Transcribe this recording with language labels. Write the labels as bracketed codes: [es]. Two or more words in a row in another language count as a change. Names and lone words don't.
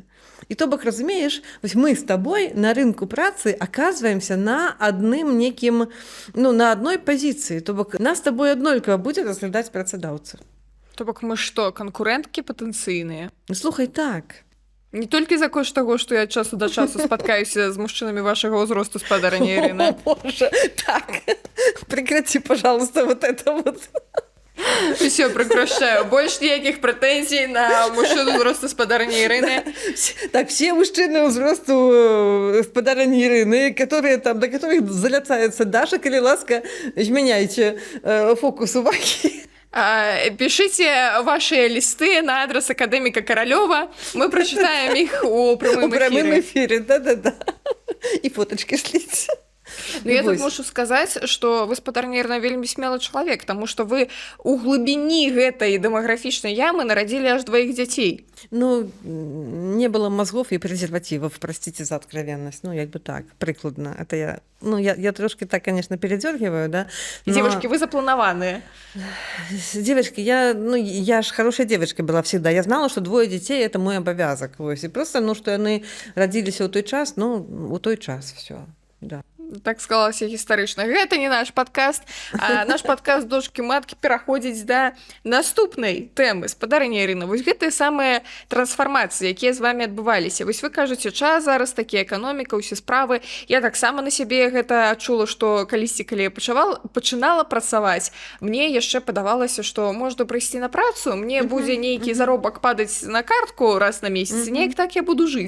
[be] І то бок, разумееш, вось мы з табой на рынку працы аказваемся на адным некім, ну, на адной пазіцыі, то бок нас з табой аднолькава будзе разглядаць працадаўца. То бок мы што, канкурэнткі патэнцыйныя? Слухай, так. Не толькі за кошт таго, што я ад часу да часу спаткаюся з мужчынамі вашага ўзросту, спадарыня Ірына. [ru] О, боже, так, прекрати, пожалуйста, вот это вот. Все, прекращаю. Больше никаких претензий на мужчину взрослого спадарыни Ирины. Так, все мужчины взрослого спадарыни Ирины, которые там, до которых заляцается Даша, [be] коли ласка, [ru] изменяйте фокус уваги. Пишите ваши листы на адрес академика Королева. Мы прочитаем их у прямым эфире. Да-да-да. И фоточки шлите. [be] Ну, я тут можу сказаць, што вы, спадарня Ірына, вельмі смелы чалавек, таму што вы у глыбіні гэтай дэмаграфічнай ямы нарадзілі аж 2 дзяцей. [ru] Ну, не было мозгов и презервативов, простите за откровенность. Ну, як бы так, прикладно. Это я трошки так, конечно, передергиваю, да. Но... Девушки, вы запланованные. Девочки, я ж хорошая девочка была всегда. Я знала, что 2 детей это мой обовязок. И просто, что они родились [be] у той час, у той час [ru] все, да. [be] Так склалася гістарычна. Гэта не наш падкаст, а наш падкаст «Дочкі-маткі» пераходзіць да наступнай тэмы. Спадарыня Ірына, вось гэтыя самыя трансфармацыі, якія з вами адбываліся. Вось вы кажаце, час зараз такі, эканоміка, усе справы. Я таксама на сябе гэта адчула, што калісьці, калі я пачынала працаваць, мне яшчэ падавалася, што можна прыйсці на працу, мне будзе нейкі заробак падаць на картку раз на месяц, неяк так я буду жыць.